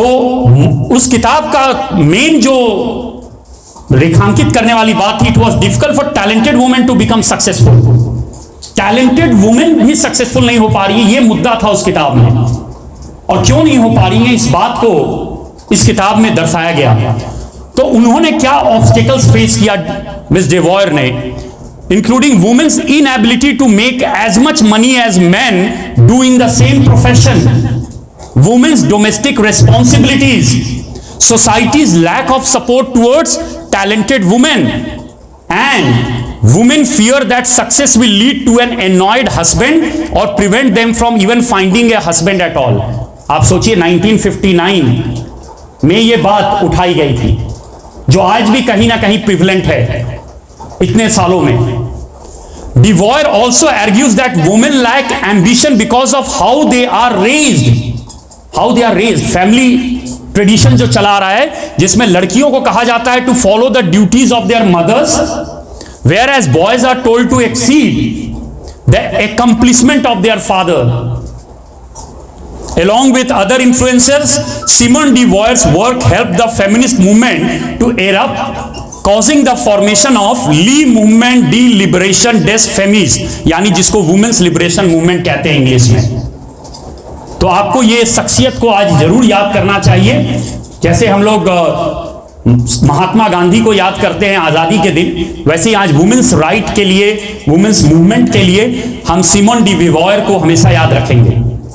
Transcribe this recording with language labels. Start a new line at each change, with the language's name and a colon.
Hindi: तो उस किताब का मेन जो रेखांकित करने वाली बात थी,
English: It was difficult for talented women to become successful.
Hindi: Talented women भी सक्सेसफुल नहीं हो पा रही है, ये मुद्दा था उस किताब में, और क्यों नहीं हो पा रही है इस बात को इस किताब में दर्शाया गया। तो उन्होंने क्या ऑब्स्टेकल्स फेस किया मिस डेवॉयर ने,
English: Including women's inability to make as much money as man doing the same profession, women's domestic responsibilities, society's lack of support towards talented women, and women fear that success will lead to an annoyed husband or prevent them from even finding a husband at all.
Hindi: आप सोचिए 1959 में ये बात उठाई गई थी, जो आज भी कहीं ना कहीं प्रिवलेंट है इतने सालों में।
English: Devoyer also argues that women lack ambition because of how they are raised. How they are raised, family tradition
Hindi: जो चला रहा है, जिसमें लड़कियों को कहा जाता है
English: To follow the duties of their mothers, whereas boys are told to exceed the accomplishment of their father. Along with other influencers, Simone de Beauvoir's work helped the feminist movement to erupt, causing the formation of Le Mouvement de Liberation des Femmes,
Hindi: यानी जिसको women's liberation movement कहते हैं English में। तो आपको ये शख्सियत को आज जरूर याद करना चाहिए, जैसे हम लोग महात्मा गांधी को याद करते हैं आजादी के दिन, वैसे ही आज वुमेन्स राइट के लिए, वुमेन्स मूवमेंट के लिए हम सिमोन डी बिवॉयर को हमेशा याद रखेंगे।